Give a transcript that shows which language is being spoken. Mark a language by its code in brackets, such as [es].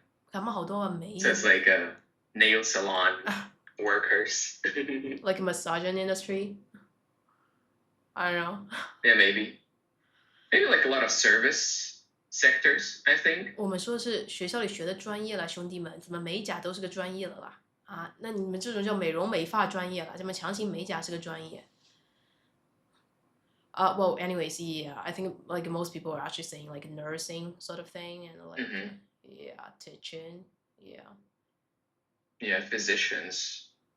[zh] 他们好多美。 [en] So it's like nail salon workers. Like massaging industry? I don't know. Yeah, maybe. Maybe like a lot of service sectors, I think. [zh] 我们说的是学校里学的专业啦，兄弟们，怎么美甲都是个专业了啦？啊，那你们这种叫美容美发专业啦，怎么强行美甲是个专业？ [en] Well, anyways, yeah, I think like most people are actually saying like nursing sort of thing and like yeah, teaching, yeah. Yeah, physicians.